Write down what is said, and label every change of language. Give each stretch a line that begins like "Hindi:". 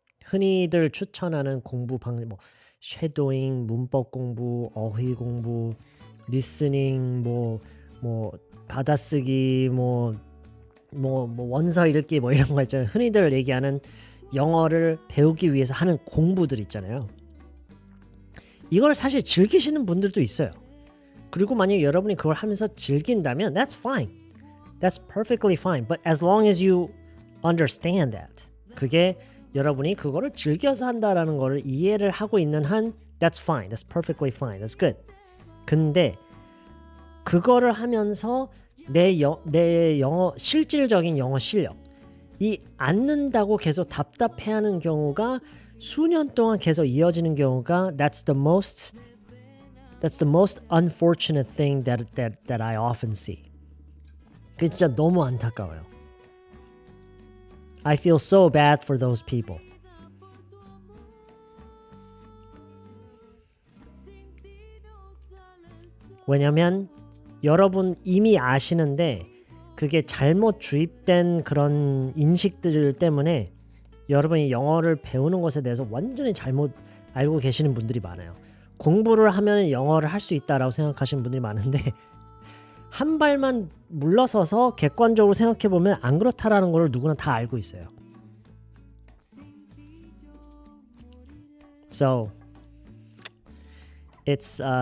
Korean: 흔히들 추천하는 공부 방법 뭐 쉐도잉, 문법 공부, 어휘 공부, 리스닝, 뭐 받아쓰기, 뭐 원서 읽기 뭐 이런 거 있잖아요. 흔히들 얘기하는 영어를 배우기 위해서 하는 공부들 있잖아요. 이걸 사실 즐기시는 분들도 있어요. 그리고 만약에 여러분이 그걸 하면서 즐긴다면
English: that's fine. That's perfectly fine. But as long as you understand that.
Korean: 그게 여러분이 그거를 즐겨서 한다라는 거를 이해를 하고 있는 한
English: that's fine. That's perfectly fine. That's good.
Korean: 근데 그거를 하면서 내 영어 실질적인 영어 실력 이 않는다고 계속 답답해하는 경우가 수년 동안 계속 이어지는 경우가
English: that's the most unfortunate thing that I often see.
Korean: 그게 진짜 너무 안타까워요.
English: I feel so bad for those people.
Korean: 왜냐면 여러분 이미 아시는데 그게 잘못 주입된 그런 인식들 때문에 여러분이 영어를 배우는 것에 대해서 완전히 잘못 알고 계시는 분들이 많아요. 공부를 하면 영어를 할 수 있다라고 생각하시는 분들이 많은데 한 발만 물러서서 객관적으로 생각해보면 안 그렇다라는 걸 누구나 다 알고 있어요.
English: So it's